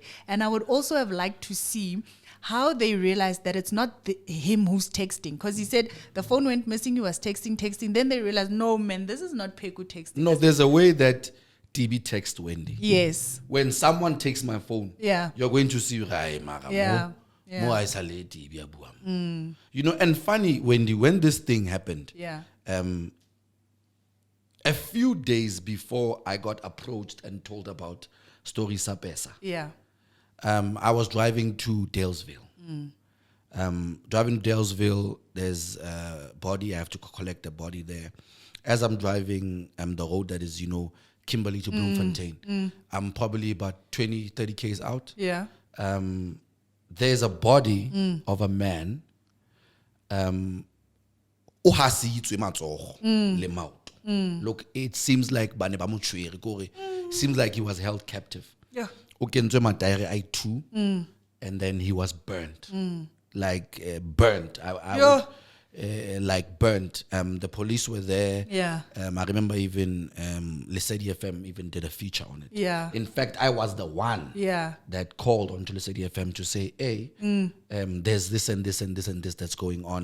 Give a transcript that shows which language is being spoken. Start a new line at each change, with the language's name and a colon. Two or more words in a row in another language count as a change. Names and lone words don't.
English: And I would also have liked to see how they realized that it's not him who's texting. Because he said the phone went missing, he was texting. Then they realized, no, man, this is not Peku texting. No, there's a way that TB text Wendy. Yes. When someone takes my phone, Yeah. you're going to see Rai Mara. Yeah.
Tswana: Mo I sa le TB a buang.
English: You know, and funny, Wendy, when this thing happened, Yeah. a few days before I got approached and told about Story Sapesa, Yeah. I was driving to Dalesville. Driving to Dalesville, there's a body. I have to collect a body there. As I'm driving the road that is, Kimberley to Bloemfontein, I'm probably about 20, 30 Ks out. Yeah. There's a body of a man
Tswana: o hasitswe matsogo le maoto.
English: Look, it seems like
Tswana: bane ba mo tshwere kore.
English: Seems like he was held captive. Yeah.
Tswana: O kentswe mataere a 2
English: and then he was burnt. Like burnt. Yeah. Like burnt. The police were there. Yeah. I remember even Lesedi FM even did a feature on it. Yeah. In fact, I was the one Yeah. that called onto Lesedi FM to say, hey, there's this and this and this and this that's going on